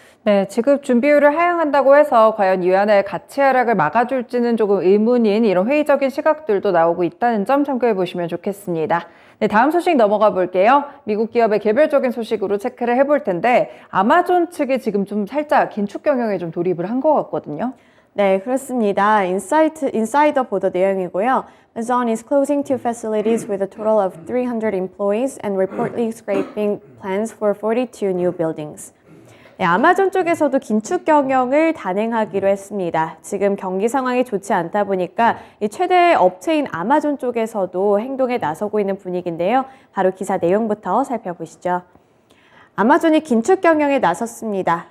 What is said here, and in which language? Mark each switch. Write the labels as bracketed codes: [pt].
[ko] 네, 지급 준비율을 하향한다고 해서 과연 위안화의 가치 하락을 막아줄지는 조금 의문인 이런 회의적인 시각들도 나오고 있다는 점 참고해 보시면 좋겠습니다. 네, 다음 소식 넘어가 볼게요. 미국 기업의 개별적인 소식으로 체크를 해볼 텐데 아마존 측이 지금 좀 살짝 긴축 경영에 좀 돌입을 한 것 같거든요. 네, 그렇습니다. 인사이더 보도 내용이고요. [en] Amazon is closing 2 facilities with a total of 300 employees and reportedly scraping plans for 42 new buildings. [ko] 네, 아마존 쪽에서도 긴축 경영을 단행하기로 했습니다. 지금 경기 상황이 좋지 않다 보니까 이 최대 업체인 아마존 쪽에서도 행동에 나서고 있는 분위기인데요. 바로 기사 내용부터 살펴보시죠. 아마존이 긴축 경영에 나섰습니다.